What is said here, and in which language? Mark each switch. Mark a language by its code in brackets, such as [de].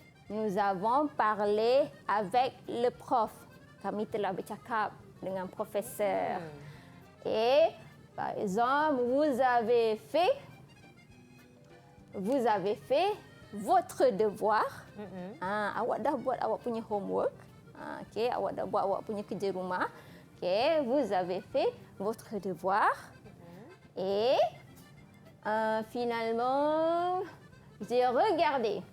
[fr] Nous avons parlé avec le prof. [ms] Kami telah bercakap dengan profesor. [fr] Et, par exemple, vous avez fait votre devoir. [ms] Awak dah buat awak punya homework. Okay, awak dah buat awak punya kerja rumah. [fr] Okay, vous avez fait votre devoir. Et finalement, j'ai regardé.